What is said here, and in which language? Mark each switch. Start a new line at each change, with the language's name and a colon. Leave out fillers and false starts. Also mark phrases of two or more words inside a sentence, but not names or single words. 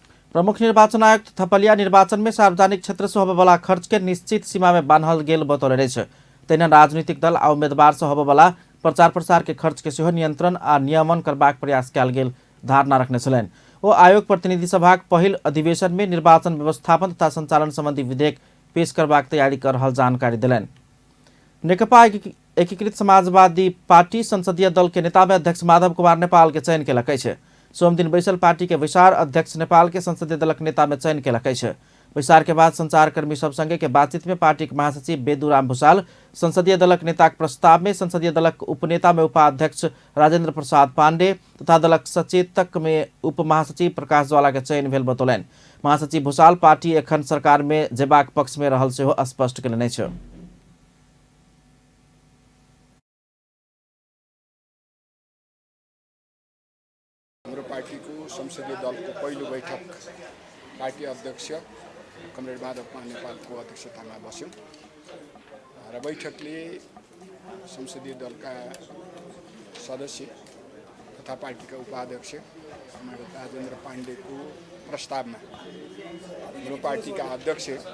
Maithili: प्रमुख निर्वाचन आयुक्त थपलिया निर्वाचन में सार्वजनिक क्षेत्र से होबेवाला खर्च के निश्चित सीमा में बान्हल गेल बतौले छ। तहिना राजनीतिक दल आ उम्मीदवार से होबेवाला प्रचार प्रसार के खर्च के सेहो नियंत्रण आ नियमन करबाक प्रयास कयल गेल धारणा रखने छलनि। ओ आयोग प्रतिनिधि सभाक पहिल अधिवेशन में निर्वाचन व्यवस्थापन तथा संचालन संबंधी विधेयक पेश करबाक तैयारी कर रहल जानकारी दिलनि। नेकपा एकीकृत समाजवादी पार्टी संसदीय दल के नेता में अध्यक्ष माधव कुमार नेपाल के चयन केलक अछि। सोम दिन बैसल पार्टी के विशार अध्यक्ष नेपाल के संसदीय दलक नेता में चयन केलक अछि। विशार के बाद संचारकर्मी सब संगे के बातचीत में पार्टी के महासचिव बेदुराम भूषाल संसदीय दलक नेताक प्रस्ताव में संसदीय दलक उपनेता में उपाध्यक्ष राजेंद्र प्रसाद पांडे तथा दलक सचेतक में उप महासचिव प्रकाश ज्वाला के चयन भेल बतौलनि। महासचिव भूषाल पार्टी एखन सरकार में जेबाक पक्ष में रहल सेहो स्पष्ट केलनि अछि।
Nepali: हाम्रो पार्टीको संसदीय दलको पहिलो बैठक पार्टी अध्यक्ष कमरेड माधव कुमार नेपालको अध्यक्षतामा बस्यो र बैठकले संसदीय दलका सदस्य तथा पार्टीका उपाध्यक्ष कमरेड राजेन्द्र पाण्डेको प्रस्तावमा हाम्रो पार्टीका अध्यक्ष